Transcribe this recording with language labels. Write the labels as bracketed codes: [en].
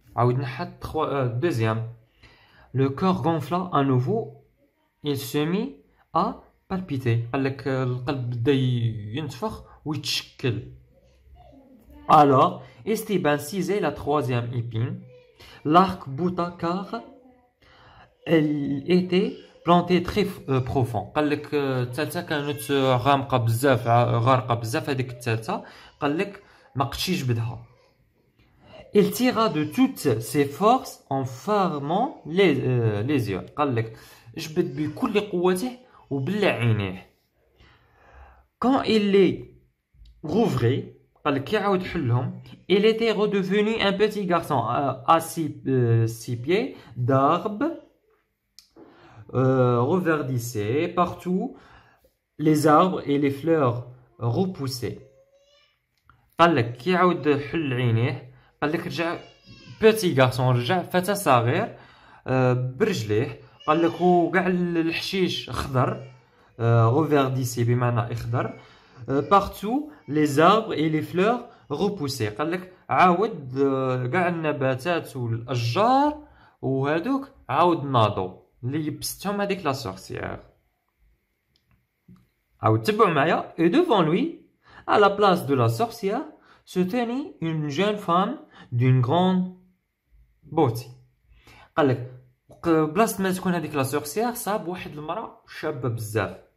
[ar] عاود نحى deuxième. [fr] Le cœur gonfla à nouveau. Il se mit à palpiter. [ar] قال لك القلب بدا ينتفخ ويتشكل. [fr] Alors Esteban saisit la troisième épine. L'arc bouta car elle était plantée très profond. [ar] قال لك الثالثه كانت غامقه بزاف، غارقه بزاف هذيك الثالثه. قال لك ما قدش يجبدها. [fr] Il tira de toutes ses forces en fermant les yeux. [ar] قال لك جبد بكل قوته وبلع عينيه. [fr] Quand il les rouvrit, [ar] قال لك يعاود حلهم. [fr] Il était redevenu un petit garçon à 6 pieds d'arbre reverdissaient partout, les arbres et les fleurs repoussaient. [ar] قال لك كي يعاود حل عينيه، قال لك رجع بيتي غارسون، رجع فتى صغير برجليه. قال لك وكاع الحشيش خضر، رeverdissait بمعنى اخضر. [fr] partout les arbres et les fleurs repoussaient. [ar] قال لك عاود كاع النباتات والاشجار وهذوك عاود ناضوا اللي يبستهم هذيك لا سورسيير. عاود تبعوا معايا. [fr] et devant lui, à la place de la sorcière, se tenait une jeune femme d'une grande beauté. [ar] قال لك بلاصه ما تكون هذيك لا سورسيير صاب واحد المراه شابه بزاف.